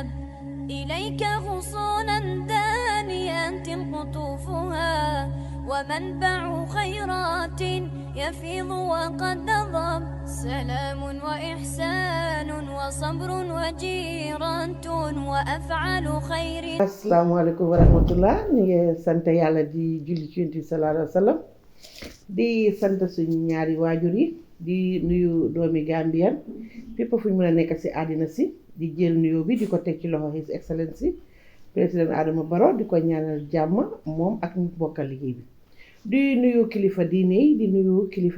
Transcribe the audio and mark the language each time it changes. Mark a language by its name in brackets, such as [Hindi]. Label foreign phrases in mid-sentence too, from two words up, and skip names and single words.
[Arabic] إليك غصونا دانيات قطوفها، ومنبع خيرات يفيض وقد نضب. سلام وإحسان وصبر وجيرة وأفعال خير. السلام عليكم ورحمة الله [Wolof] ñu ngi sant yàlla di julli ci Yonent bi [Arabic] صلى الله عليه وسلم [Wolof] di sant suñu ñaari waajur yi di nuyu doomi Gambien fépp fu ñu mën a nekk ci àddina si di jël nuyoo bi di ko teg ci loxo [English] His Excellency [Wolof] président Adama Barrow di ko ñaanal jàmm moom ak ñu bokkal liggéey bi di nuyu kilifa diine yi di nuyu kilifa